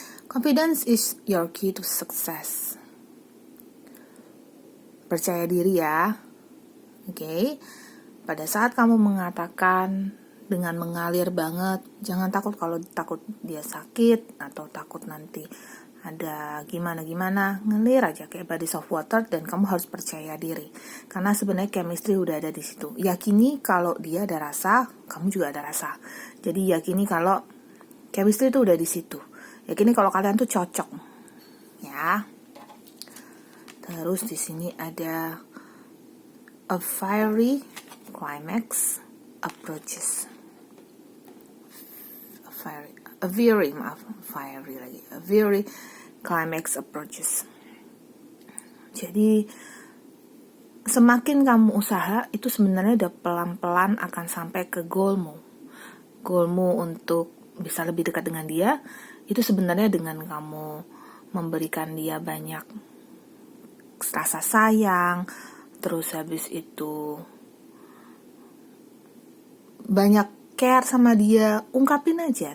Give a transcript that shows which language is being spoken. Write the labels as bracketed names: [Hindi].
[English] Confidence is your key to success. [Indonesian] Percaya diri ya. Oke. Pada saat kamu mengatakan dengan mengalir banget, jangan takut kalau takut dia sakit atau takut nanti ada gimana-gimana, ngelir aja kayak [English] bodies of water, [Indonesian] dan kamu harus percaya diri. Karena sebenarnya chemistry udah ada di situ. Yakini kalau dia ada rasa, kamu juga ada rasa. Jadi yakini kalau chemistry itu udah di situ. Yakini kalau kalian tuh cocok. Ya. Terus di sini ada [English] a fiery climax approaches. [Indonesian] A very climax approaches. Jadi semakin kamu usaha, itu sebenarnya udah pelan-pelan akan sampai ke goalmu. Goalmu untuk bisa lebih dekat dengan dia, itu sebenarnya dengan kamu memberikan dia banyak rasa sayang, terus habis itu banyak care sama dia, ungkapin aja.